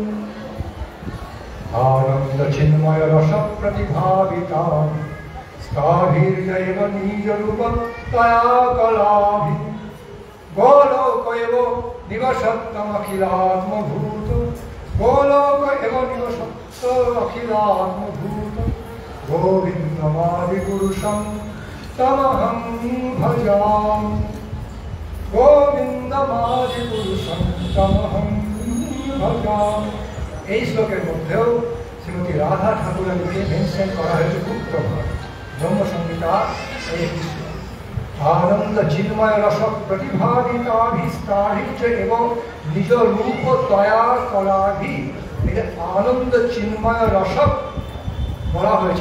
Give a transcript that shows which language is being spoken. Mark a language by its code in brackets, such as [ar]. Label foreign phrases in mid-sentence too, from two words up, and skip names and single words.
[sa] আনন্দ চিন্ময় রস প্রতিভাবিতা স্থাভির্যৈব নিজ রূপ তয়া কলাভি, গোলোক এব নিবসত্তম অখিলাত্মভূত, গোলোক এব নিবসত্ত অখিলাত্মভূত, গোবিন্দমাদি পুরুষম তমহং ভজামি, গোবিন্দমাদি পুরুষম তমহং ভজামি। [bn] এই শ্লোকের মধ্যেও শ্রীমতী রাধা ঠাকুরানীকে মেনশন করা হয়েছে গুপ্তভাবে। ব্রহ্মসংহিতা এই শ্লোক। [sa] আনন্দ চিন্ময় রস প্রতিভাবিতাভিস্তাভিচ এবং নিজ রূপ তয়া কলাভি, [bn] এটা আনন্দ চিন্ময় রস বলা হয়েছে।